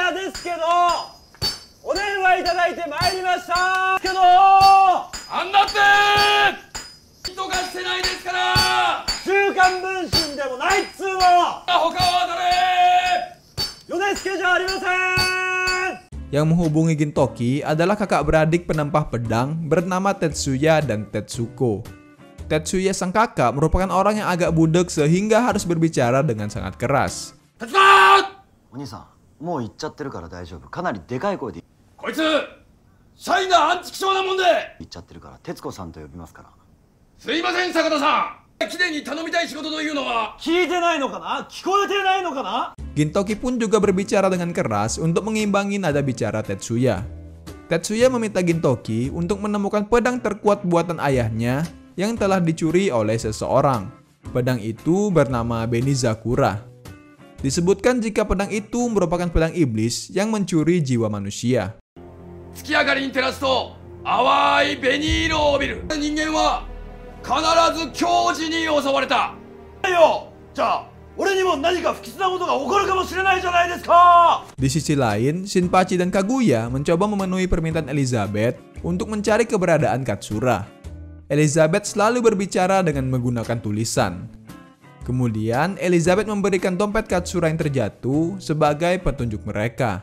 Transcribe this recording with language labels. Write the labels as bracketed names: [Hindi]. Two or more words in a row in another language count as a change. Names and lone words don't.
[Japanese] ですけどお電話いただいてまいりましたけどあんだって人がしてないですから週刊文春でもないっつうの他は誰米助じゃありません。 [Indonesian] Yang menghubungi Gintoki adalah kakak beradik penempah pedang bernama Tetsuya dan Tetsuko. Tetsuya sang kakak merupakan orang yang agak budek sehingga harus berbicara dengan sangat keras. [Japanese] お兄さん、もう行っちゃってるから大丈夫。かなりでかい声でこいつ社員がアンチ気性なもんで言っちゃってるから、徹子さんと呼びますから。すいません坂田さん記念に頼みたい仕事というのは聞いてないのかな聞こえてないのかな [Indonesian] Gintoki pun juga berbicara dengan keras untuk mengimbangi nada bicara Tetsuya. Tetsuya meminta Gintoki untuk menemukan pedang terkuat buatan ayahnya yang telah dicuri oleh seseorang. Pedang itu bernama Benizakura. Disebutkan jika pedang itu merupakan pedang iblis yang mencuri jiwa manusia. [Japanese] 月明かりに照らすと淡い紅色を帯びる人間は必ず狂児に襲われたよじゃあ俺にも何か不吉なことが起こるかもしれないじゃないですか [Indonesian] Di sisi lain, Shinpachi dan Kaguya mencoba memenuhi permintaan Elizabeth untuk mencari keberadaan Katsura. Elizabeth selalu berbicara dengan menggunakan tulisan. Kemudian, Elizabeth memberikan dompet Katsura yang terjatuh sebagai petunjuk mereka.